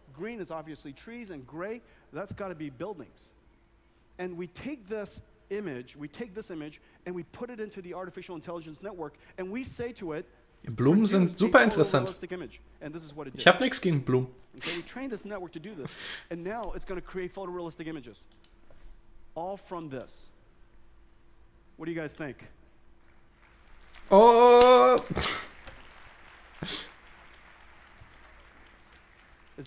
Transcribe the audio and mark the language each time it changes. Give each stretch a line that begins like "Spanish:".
English: Green is obviously trees, and gray, that's got to be buildings. And we take this image, and we put it into the artificial intelligence network, and we say to it,
German: Blumen sind super interessant. Ich habe nichts gegen Blumen.
English: Okay, we trained this network to do this, and now it's going to create photorealistic images. All from this. What do you guys think? Oh! Is